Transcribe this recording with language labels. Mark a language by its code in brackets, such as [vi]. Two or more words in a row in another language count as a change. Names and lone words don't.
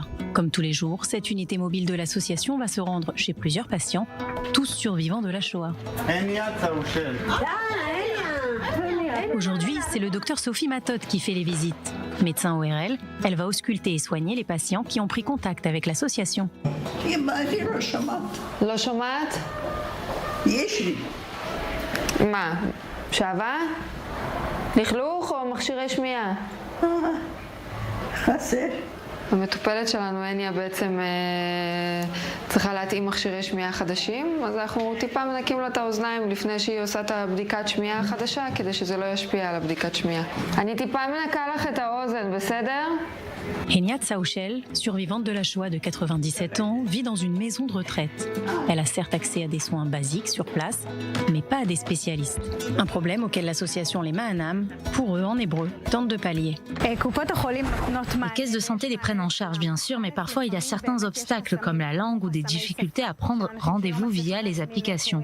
[fr] Comme tous les jours, cette unité mobile de l'association va se rendre chez plusieurs patients, tous survivants de la Shoah. Aujourd'hui, c'est le docteur Sophie Matot qui fait les visites. Médecin ORL, elle va ausculter et soigner les patients qui ont pris contact avec l'association. [he] לא שומעת? יש לי. מה? שעבה? לכלוך או מכשירי שמיעה? חסר. המטופלת שלנו, הניה, בעצם צריכה להתאים מכשירי שמיעה חדשים, אז אנחנו טיפה מנקים לה את האוזניים לפני שהיא עושה את הבדיקת שמיעה החדשה, כדי שזה לא ישפיע על הבדיקת שמיעה. אני טיפה מנקה לך את האוזן, בסדר? [fr] Henia Tsaouchel, survivante de la Shoah de 97 ans, vit dans une maison de retraite. Elle a certes accès à des soins basiques sur place, mais pas à des spécialistes. Un problème auquel l'association Les Maanam, pour eux en hébreu, tente de pallier. Les caisses de santé les prennent en charge, bien sûr, mais parfois il y a certains obstacles comme la langue ou des difficultés à prendre rendez-vous via les applications.